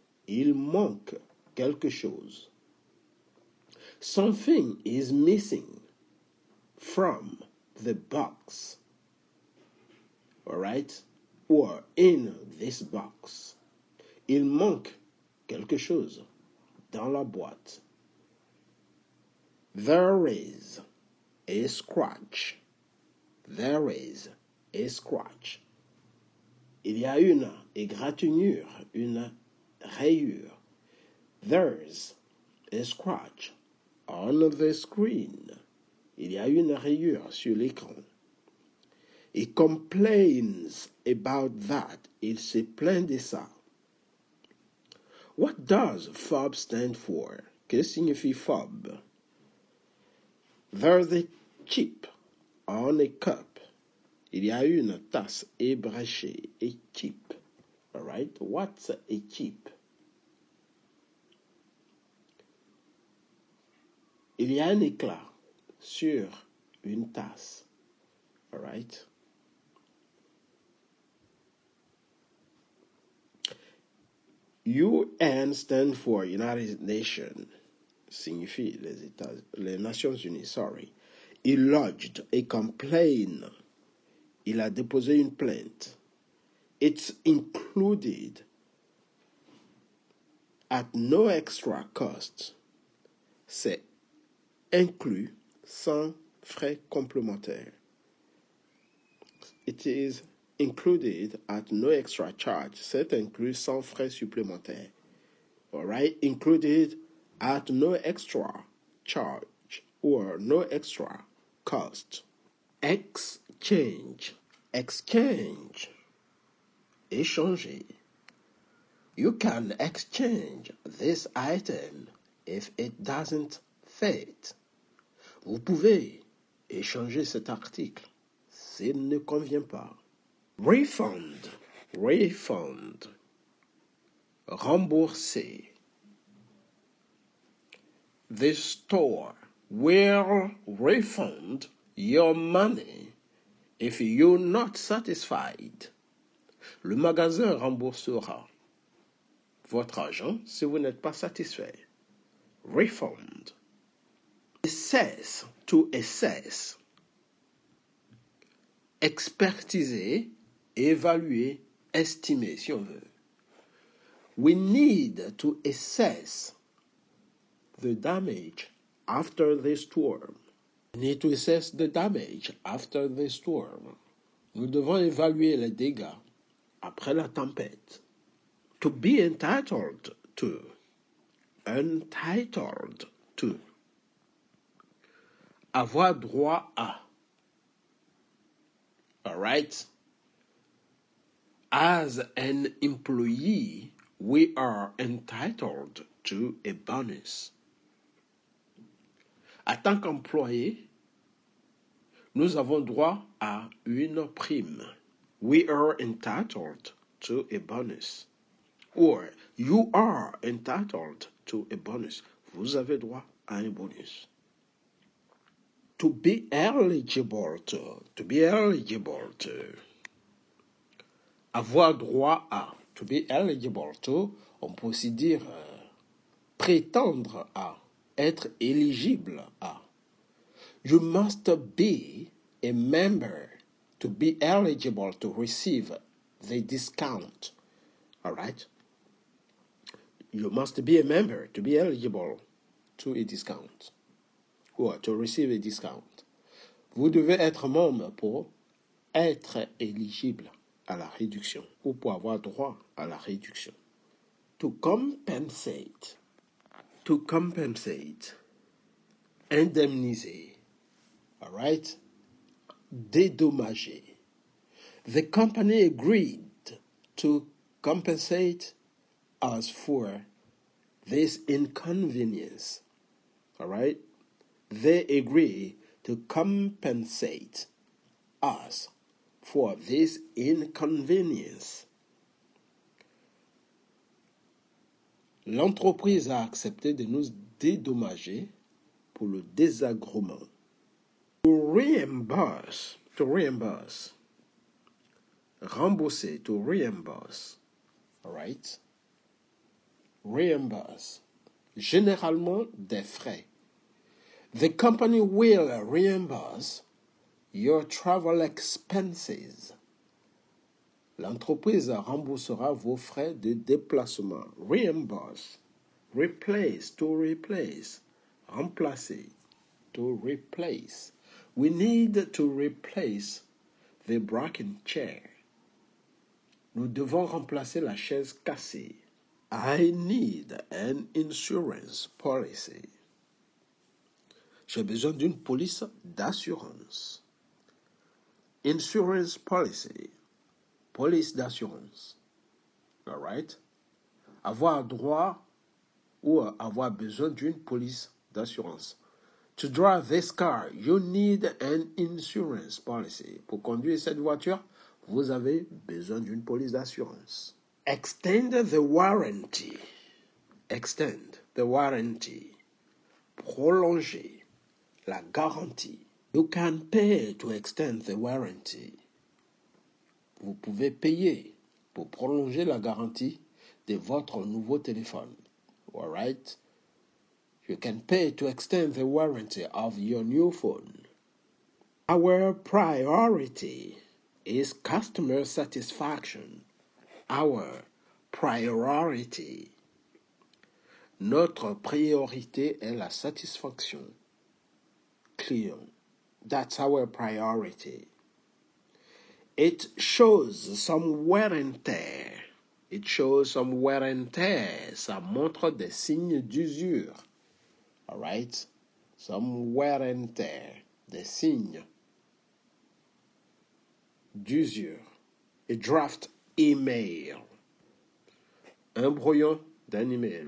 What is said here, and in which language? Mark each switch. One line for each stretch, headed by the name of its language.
French: Il manque quelque chose.
English: Something is missing from the box. All right? Or in this box.
French: Il manque quelque chose dans la boîte.
English: There is a scratch.
French: Il y a une égratignure, une rayure.
English: There's a scratch on the screen.
French: Il y a une rayure sur l'écran.
English: He complains about that.
French: Il se plaint de ça.
English: What does FOB stand for?
French: Que signifie FOB?
English: There's a chip on a cup.
French: Il y a une tasse ébréchée.
English: A chip. All right? What's a chip?
French: Il y a un éclat sur une tasse.
English: All right? UN stand for United Nations,
French: signifie les Nations Unies,
English: sorry. He lodged a complaint.
French: Il a déposé une plainte.
English: It's included at no extra cost.
French: C'est inclus sans frais complémentaires.
English: It is included at no extra charge.
French: C'est inclus sans frais supplémentaires.
English: All right? Included at no extra charge or no extra cost. Exchange. Exchange. Échanger. You can exchange this item if it doesn't fit.
French: Vous pouvez échanger cet article s'il ne convient pas.
English: Refund. Refund. Rembourser. The store will refund your money if you're not satisfied.
French: Le magasin remboursera votre argent si vous n'êtes pas satisfait.
English: Refund. Assess, to assess.
French: Expertiser, évaluer, estimer, si on veut.
English: We need to assess the damage after the storm. We need to assess the damage after the storm.
French: Nous devons évaluer les dégâts après la tempête.
English: To be entitled to. Entitled to.
French: Avoir droit à.
English: All right? As an employee, we are entitled to a bonus.
French: En tant qu'employé, nous avons droit à une prime.
English: We are entitled to a bonus. Or, you are entitled to a bonus.
French: Vous avez droit à un bonus.
English: To be eligible to. To be eligible to.
French: Avoir droit à.
English: To be eligible to,
French: on peut aussi dire prétendre à. Être éligible à.
English: You must be a member to be eligible to receive the discount. All right? You must be a member to be eligible to a discount. Or to receive a discount.
French: Vous devez être membre pour être éligible à la réduction ou pour avoir droit à la réduction.
English: To compensate. To compensate.
French: Indemniser.
English: All right?
French: Dédommager.
English: The company agreed to compensate us for this inconvenience. All right? They agree to compensate us for this inconvenience.
French: L'entreprise a accepté de nous dédommager pour le désagrément.
English: To reimburse. To reimburse. Rembourser. To reimburse. All right? Reimburse.
French: Généralement des frais.
English: The company will reimburse your travel expenses.
French: L'entreprise remboursera vos frais de déplacement.
English: Reimburse. Replace. To replace. Remplacer. To replace. We need to replace the broken chair.
French: Nous devons remplacer la chaise cassée.
English: I need an insurance policy.
French: J'ai besoin d'une police d'assurance.
English: Insurance policy.
French: Police d'assurance.
English: All right?
French: Avoir droit ou avoir besoin d'une police d'assurance.
English: To drive this car, you need an insurance policy.
French: Pour conduire cette voiture, vous avez besoin d'une police d'assurance.
English: Extend the warranty. Extend the warranty.
French: prolonger la garantie.
English: You can pay to extend the warranty.
French: Vous pouvez payer pour prolonger la garantie de votre nouveau téléphone.
English: All right? You can pay to extend the warranty of your new phone. Our priority is customer satisfaction. Our priority.
French: Notre priorité est la satisfaction client.
English: That's our priority. It shows some wear and tear. It shows some wear and tear.
French: Ça montre des signes d'usure.
English: All right? Some wear and tear.
French: Des signes d'usure.
English: A draft email.
French: Un brouillon d'un email.